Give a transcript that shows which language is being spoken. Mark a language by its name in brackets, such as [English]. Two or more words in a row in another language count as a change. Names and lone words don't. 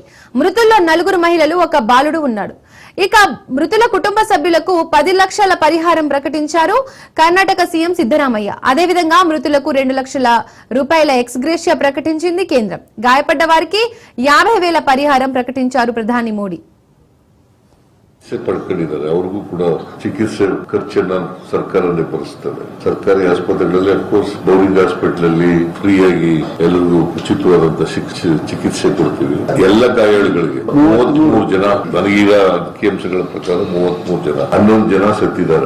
[Telugu] మృతుల్లో 4 మహిళలు, 1 బాలుడు ఉన్నాడు. ఇక మృతుల కుటుంబ సభ్యులకు 10 లక్షల పరిహారం ప్రకటించారు కర్ణాటక సీఎం సిద్దరామయ్య. అదేవిధంగా మృతులకు 2 లక్షల రూపాయల ఎక్స్గ్రేషియా ప్రకటించింది కేంద్రం. గాయపడ్డ వారికి 50,000 పరిహారం ప్రకటించారు ప్రధాని మోడీ. [Kannada] ಪಡ್ಕೊಂಡಿದ್ದಾರೆ. ಅವ್ರಿಗೂ ಕೂಡ ಚಿಕಿತ್ಸೆ ಖರ್ಚನ್ನ ಸರ್ಕಾರನೇ ಭರಿಸ್ತದೆ. ಸರ್ಕಾರಿ ಆಸ್ಪತ್ರೆಗಳಲ್ಲಿ ಅಫ್ಕೋರ್ಸ್ ಬೌರಿಂಗ್ ಹಾಸ್ಪಿಟಲ್ ಅಲ್ಲಿ ಫ್ರೀ ಆಗಿ ಎಲ್ಲರಿಗೂ ಉಚಿತವಾದಂತ ಚಿಕಿತ್ಸೆ ಕೊಡ್ತೀವಿ. ಎಲ್ಲ ಗಾಯಾಳುಗಳಿಗೆ 33 ಜನ, ನನಗೀಗ ಅಂಕಿಅಂಶಗಳ ಪ್ರಕಾರ 33 ಜನ, 11 ಜನ ಸತ್ತಿದ್ದಾರೆ.